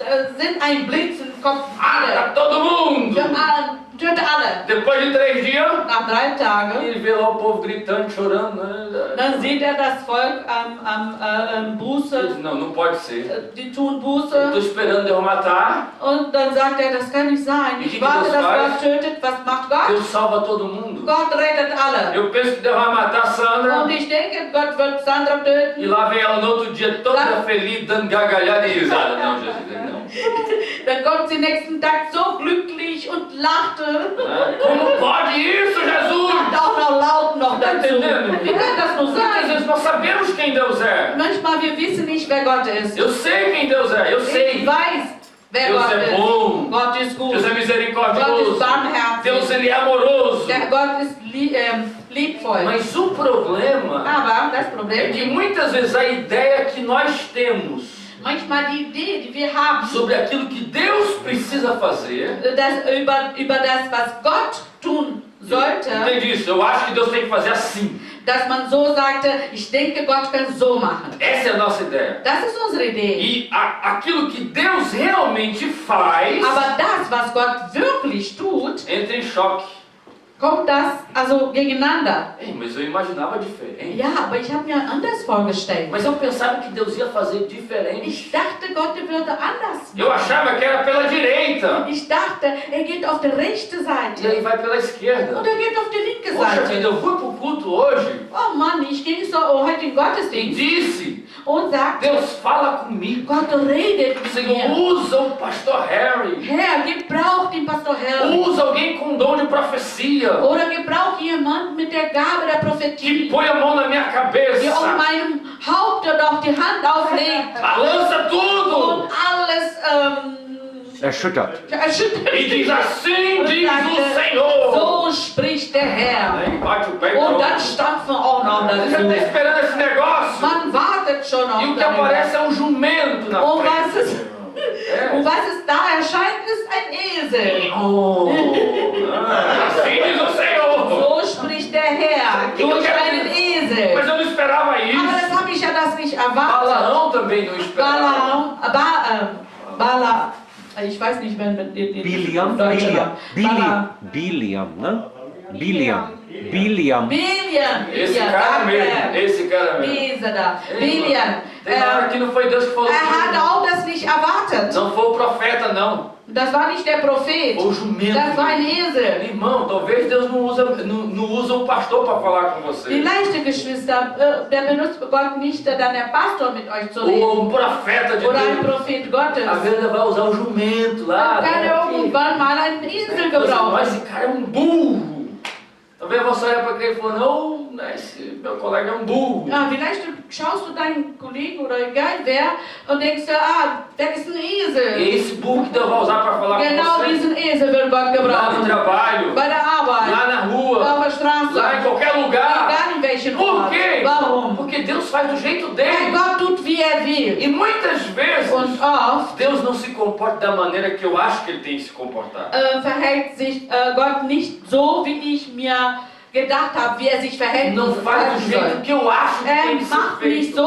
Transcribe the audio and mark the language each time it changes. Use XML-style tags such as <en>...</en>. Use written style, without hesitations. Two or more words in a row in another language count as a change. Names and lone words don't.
<de>Sind ein Blitz Kopf</de> <pt>Mata todo mundo!</pt> <de>Töte alle.</de> <pt>Depois de 3 dias,</pt> <de>Nach 3 Tagen,</de> <pt>ele vê lá o povo gritando, chorando. Né?</pt> <de>dann sieht das Volk</de> <pt>Ele</pt> <de>Buße,</de> <pt>diz, não pode ser.</pt> <de>die tun</de> <pt>Eu estou</pt> <de>Buße.</de> <pt>esperando Deus matar.</pt> <de>Und dann sagt das kann nicht sein. Ich warte, dass Gott tötet. Was macht Gott?</de> <pt>Deus salva todo mundo.</pt> <de>Gott rettet alle.</de> <pt>Eu penso que Deus vai matar a Sandra.</pt> <de>Und ich denke, Gott wird Sandra</de> <pt>E</pt> <de>töten.</de> <pt>lá vem ela no outro dia toda feliz, dando gargalhada e risada. Não, Jesus, não.</pt> <de>Dann kommt sie nächsten Tag so glücklich und lachte.</de> <pt>Como pode isso, Jesus?</pt> <de>Macht auch noch laut noch</de> <pt>Tá</pt> <de>dazu.</de> <pt>entendendo?</pt> <de>Wie kann das nur</de> <pt>Às</pt> <de>sein?</de> <pt>vezes nós sabemos quem Deus é.</pt> <de>Manchmal wir wissen nicht, wer Gott ist.</de> <pt>Eu sei quem Deus é, eu</pt> <de>Ich</de> <pt>sei.</pt> <de>weiß, wer</de> <pt>Deus</pt> <de>Gott</de> <pt>é</pt> <de>ist.</de> <pt>bom.</pt> <de>Gott ist gut.</de> <pt>Deus é</pt> <de>Gott</de> <pt>misericordioso.</pt> <de>ist barmherzig.</de> <pt>Deus ele é amoroso.</pt> <de>Der Gott ist liebvoll.</de> <pt>Mas o problema</pt> <de>Aber das</de> <pt>é</pt> <de>Problem</de> <pt>que</pt> <de>ist,</de> <pt>muitas vezes a ideia que nós temos</pt> <de>manchmal die Idee, die wir haben,</de> <pt>sobre aquilo que Deus precisa fazer.</pt> <de>über das, was Gott tun sollte,</de> <pt>Entende isso? Eu acho que Deus tem que fazer assim.</pt> <de>dass man so sagte, ich denke, Gott kann so machen.</de> <pt>Essa é a nossa ideia.</pt> <de>Das ist unsere Idee.</de> <pt>E aquilo que Deus realmente faz</pt> <de>Aber das, was Gott wirklich tut,</de> <pt>entra em choque.</pt> <de>kommt das also gegeneinander.</de> <pt>Ei, mas eu imaginava diferente.</pt> <de>Ja, aber ich habe mir anders vorgestellt.</de> <pt>Mas eu pensava que Deus ia fazer diferente.</pt> <de>Ich dachte, Gott würde anders</de> <pt>Eu achava que era pela direita.</pt> <de>Ich dachte, geht auf die rechte</de> <pt>E</pt> <de>Seite</de> <pt>aí vai pela esquerda.</pt> <de>und geht auf die linke</de> <pt>Poxa vida,</pt> <de>Seite.</de> <pt>eu fui pro culto hoje</pt> <de>Oh Mann, ich ging so heute in</de> <pt>e</pt> <de>Gottesdienst</de> <pt>disse,</pt> <de>und sagte,</de> <pt>Deus fala comigo.</pt> <de>Gott redet mit</de> <pt>Senhor,</pt> <de>mir.</de> <pt>usa o pastor Harry.</pt> <de>Herr, gebrauch den Pastor Harry.</de> <pt>Usa alguém com dom de profecia.</pt> <de>Oder gebrauch jemand mit der Gabe der</de> <pt>Que</pt> <de>Prophetie,</de> <pt>põe a mão na minha</pt> <de>der</de> <pt>cabeça.</pt> <de>auf meinem Haupt und auf die Hand auflegt</de> <pt>Balança</pt> <de>und</de> <pt>tudo.</pt> <de>alles Erschüttert. erschüttert.</de> <pt>E diz assim,</pt> <de>Und</de> <pt>diz o</pt> <de>sagte,</de> <pt>Senhor.</pt> <de>so spricht der Herr.</de> <pt>Aí bate o pé e</pt> <de>Und</de> <pt>pronto.</pt> <de>dann stampfen auch noch</de> <pt>Você já está</pt> <de>dazu.</de> <pt>esperando esse negócio.</pt> <de>Man wartet schon</de> <pt>E</pt> <de>auf</de> <pt>o que aparece é um jumento na</pt> <de>Und</de> <pt>frente.</pt> <de>was es da erscheint, ist ein Esel.</de> <pt>Oh, assim diz o Senhor.</pt> <de>So spricht der Herr durch einen Esel.</de> <pt>Mas eu não esperava</pt> <de>Aber</de> <pt>isso.</pt> <de>das habe ich ja das nicht erwartet.</de> <pt>Balaão também não esperava.</pt> <de>Bala, ich weiß nicht, wenn den Biliam, Deutschen Biliam, ne? Biliam. Biliam. Biliam.</de> <pt>Esse cara mesmo, esse cara mesmo.</pt> <de>Diese da. Biliam.</de> <pt>Tem hora que não foi Deus que falou</pt> <de>Hatte</de> <pt>comigo.</pt> <de>auch das nicht erwartet.</de> <pt>Não foi o profeta, não.</pt> <de>Das war nicht der Prophet.</de> <pt>Foi o jumento.</pt> <de>Das war ein Esel.</de> <pt>Irmão, talvez Deus não usa o pastor para falar com você.</pt> <de>Vielleicht, Geschwister, der benutzt Gott nicht, dann der Pastor mit euch zu reden.</de> <pt>Ou um profeta de</pt> <de>Oder ein</de> <pt>Deus.</pt> <de>Prophet Gottes.</de> <pt>Às vezes ele vai usar o jumento lá.</pt> <de>Kann</de> <pt>né,</pt> <de>er</de> <pt>aqui.</pt> <de>irgendwann mal einen Esel</de> <pt>Mas</pt> <de>gebrauchen.</de> <pt>esse cara é um burro. Talvez você olhe para aquele e fale, não, esse meu colega é um burro.</pt> <de>Ja, vielleicht schaust du deinen Kollegen oder egal wer und denkst dir, der ist ein</de> <pt>E</pt> <de>Esel.</de> <pt>esse burro que Deus vai usar para falar</pt> <de>Genau</de> <pt>com você.</pt> <de>diesen Esel will Gott</de> <pt>Lá no</pt> <de>gebrauchen.</de> <pt>trabalho,</pt> <de>Bei der Arbeit,</de> <pt>lá na rua,</pt> <de>auf der Straße,</de> <pt>lá em qualquer lugar.</pt> <de>egal in welchem</de> <pt>Por</pt> <de>Ort.</de> <pt>quê?</pt> <de>Warum?</de> <pt>Porque Deus faz do jeito</pt> <de>Weil</de> <pt>dele.</pt> <de>Gott tut, wie er will.</de> <pt>E muitas vezes,</pt> <de>Und oft</de> <pt>Deus não se comporta da maneira que eu acho que ele tem que se comportar.</pt> <de>verhält sich Gott nicht so, wie ich mir gedacht habe, wie er sich verhält.</de> <pt>Não faz do jeito que eu acho que tem que ser</pt> <de>Macht nicht</de> <pt>feito.</pt>